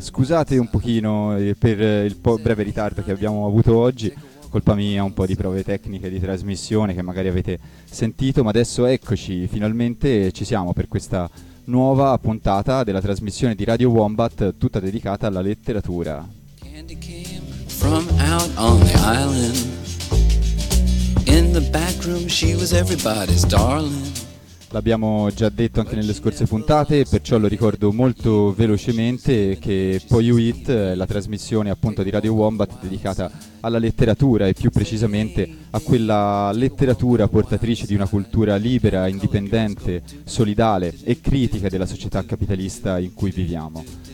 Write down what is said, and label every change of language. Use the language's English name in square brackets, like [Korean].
[Italian] Scusate un pochino per il breve ritardo che abbiamo avuto oggi, colpa mia, un po' di prove tecniche di trasmissione che magari avete sentito, ma adesso eccoci, finalmente ci siamo per questa nuova puntata della trasmissione di Radio Wombat, tutta dedicata alla letteratura. [English] From out on the island, in the back room she was everybody's darling. [Italian] L'abbiamo già detto anche nelle scorse puntate, perciò lo ricordo molto velocemente, che Poi You Hit è la trasmissione appunto di Radio Wombat dedicata alla letteratura e più precisamente a quella letteratura portatrice di una cultura libera, indipendente, solidale e critica della società capitalista in cui viviamo.